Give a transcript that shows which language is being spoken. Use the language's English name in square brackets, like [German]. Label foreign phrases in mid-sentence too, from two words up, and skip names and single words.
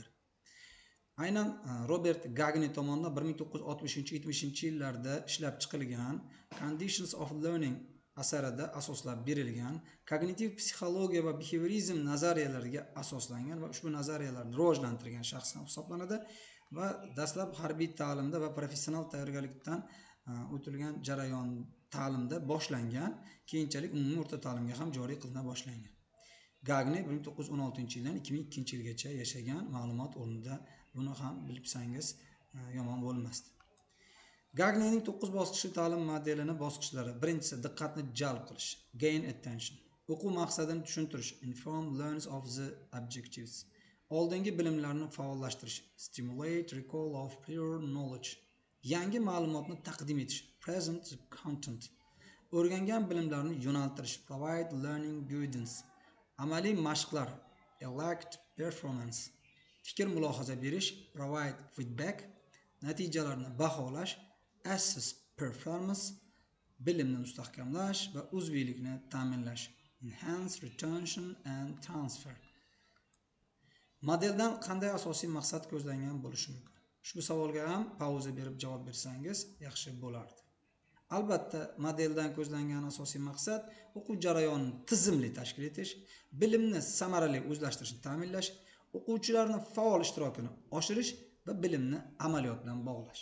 [Uzbek] Aynan Robert Gagne tomonidan 1960-70 yillarda ishlab chiqilgan Conditions of Learning asarida asoslab berilgan kognitiv psixologiya va behaviorizm nazariyalariga asoslangan va ushbu nazariyalarni rivojlantirgan shaxs hisoblanadi va dastlab harbiy ta'limda va professional tayyorgarlikdan o'tilgan jarayon ta'limda boshlangan, keyinchalik umumiy o'rta ta'limga ham joriy qilina boshlangan. Gagne 1916-yildan 2002-yilgacha yashagan, ma'lumot o'rnida buni ham bilsangiz yomon bo'lmasdi. Gagnening 9 bosqichli ta'lim modelining bosqichlari: birinchisi diqqatni jalb qilish, [English] gain attention. [Uzbek] O'quv maqsadini tushuntirish, [English] inform learns of the objectives. [Uzbek] Oldingi bilimlarni faollashtirish, [English] stimulate recall of prior knowledge. [Uzbek] Yangi ma'lumotni taqdim etish, [English] present content. [Uzbek] O'rgangan bilimlarni yo'naltirish, [English] provide learning guidance. [Uzbek] Amaliy mashqlar, [English] elect performance. [Uzbek] Fikr mulohaza berish, [English] provide feedback. [Uzbek] Natijalarni baholash, [English] assess performance. [Uzbek] Bilimni mustahkamlash va uzviylikni ta'minlash, [English] enhance retention and transfer. [Uzbek] Modeldan qanday asosiy maqsad ko'zlangan bo'lishi mumkin? Ushbu savolga ham pauza berib javob bersangiz yaxshi bo'lardi. Albatta, modeldan ko'zlangan asosiy maqsad o'quv jarayonini tizimli tashkil etish, bilimni samarali o'zlashtirishni ta'minlash, o'quvchilarning faol ishtirokini oshirish va bilimni amaliyot bilan bog'lash.